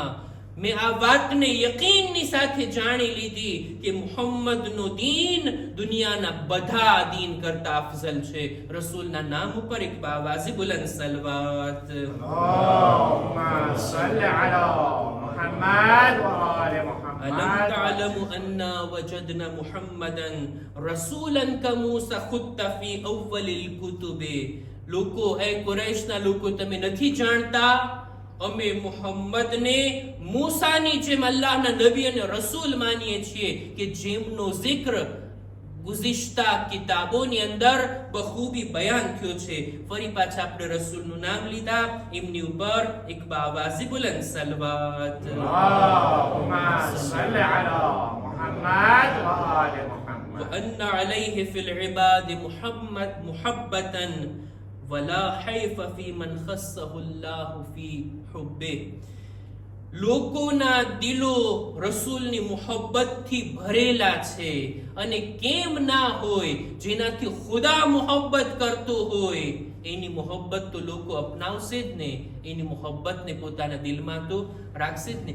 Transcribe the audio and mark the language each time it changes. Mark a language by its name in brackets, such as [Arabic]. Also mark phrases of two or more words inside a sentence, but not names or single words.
[Gujarati] મેં આ વાતને યકીનની સાથે જાણી લીધી કે મુહમ્મદનું દીન દુનિયાના બધા દીન કરતા અફઝલ છે. રસૂલના નામ ઉપર એક બાવાઝી બુલંદ સલવાત. [Arabic] اللهم صل على محمد وآل محمد. ألم تعلموا أنا وجدنا محمدا رسولا كموسى خط في أول الكتب. [Gujarati] લોકો, એ કુરૈશના લોકો, તમે નથી જાણતા અમે મુહમ્મદને મૂસાની જેમ અલ્લાહના નબી અને રસૂલ માનીએ છીએ કે જેમનો zikr ગુઝિશ્તા કિતાબોની અંદર બખૂબી બયાન થયો છે. ફરી પાછા આપણે રસૂલનું નામ લીધા, એમની ઉપર એક બાવાઝી બુલંદ સલવાત. [Arabic] اللهم صل على محمد وآل محمد. وأن عليه في العباد محمد محبة ولا حيف في من خصه الله في حبه. [Gujarati] લોકોના દિલો રસૂલની મોહબ્બતથી ભરેલા છે અને કેમ ના હોય, જેનાથી ખુદા મોહબ્બત કરતો હોય એની મોહબ્બત તો લોકો અપનાવશે જ ને, એની મોહબ્બતને પોતાના દિલમાં તો રાખશે જ ને.